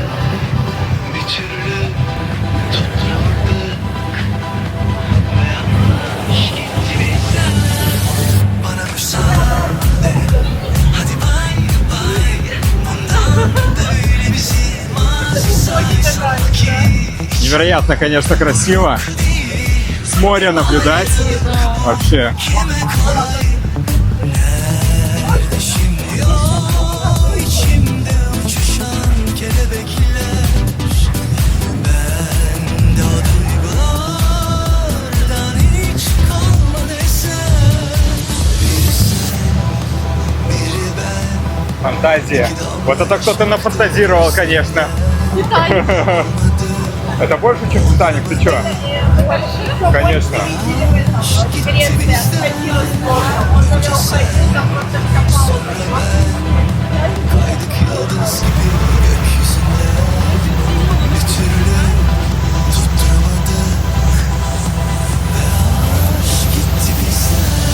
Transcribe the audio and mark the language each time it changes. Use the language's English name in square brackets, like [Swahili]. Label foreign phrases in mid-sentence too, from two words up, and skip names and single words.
[Turkish] Bir türlü tutturamadık. Ve aşk gitti bizden. Bana müsaade, hadi [English] bay bay. [Turkish] Bundan böyle bizi mazi sanki. [Russian] Невероятно, конечно, красиво. С моря наблюдать. Вообще. [Turkish] İçimde uçuşan kelebekler. Bende o duygulardan hiç kalmadı eser. Biri sen, biri ben. [Russian] Фантазия. Вот это кто-то нафантазировал, конечно. Это больше, чем Титаник, ты чё? Конечно. [Turkish] Kaydık yıldız gibi gökyüzünde. Bir türlü tutturamadık. Ve aşk gitti bizden.